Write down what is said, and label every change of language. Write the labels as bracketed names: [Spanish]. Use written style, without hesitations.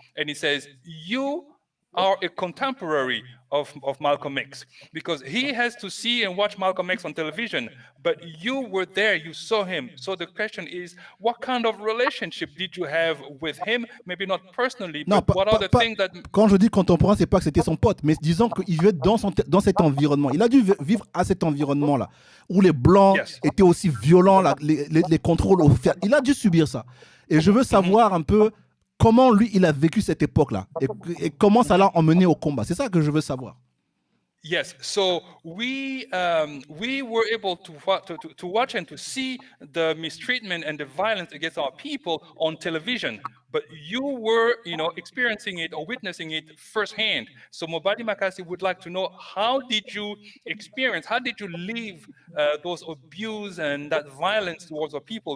[English] And he says, you are a contemporary of Malcolm X, because he has to see and watch Malcolm X on television, but you were there, you saw him. So the question is, what kind of relationship did you have with him? Maybe not personally, but what are the things that... [French] Quand je dis contemporain, c'est pas que c'était son pote, mais disons qu'il vivait dans cet environnement. Il a dû vivre à cet environnement-là, où les Blancs étaient aussi violents, les contrôles offerts. Il a dû subir ça. Et je veux savoir un peu comment lui, il a vécu cette époque-là et comment ça l'a emmené au combat. C'est ça que je veux savoir. [English] Yes, so we were able to watch and to see the mistreatment and the violence against our people on television, but you were, experiencing it or witnessing it firsthand. So Mobadi Makasi would like to know, how did you experience, how did you live those abuse and that violence towards our people?